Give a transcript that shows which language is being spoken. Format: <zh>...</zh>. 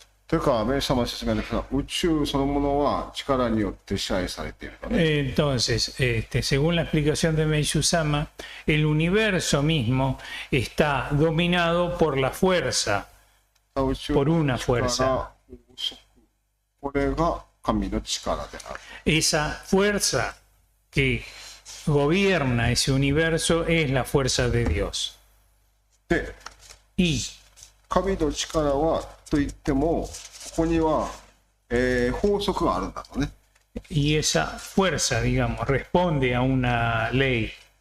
<ja>というか、メイ様の説明で宇宙そのものは力によって支配されているとね。</ja> <es>Entonces, según la explicación de Meishu-sama, el universo mismo está dominado por la fuerza,</es> <ja>宇宙</ja> <es>por</es> <ja>の</ja> <es>una</es> <ja>力</ja> <es>fuerza.</es> <ja>これが神の力である。</ja> <es>Esa fuerza que gobierna ese universo es la fuerza de Dios.</es> <ja>で、</ja> <es>Y</es> <ja>神の力はといっても、ここには、法則があるんだとね。</ja> <es>y esa fuerza, digamos, responde a una ley.</es>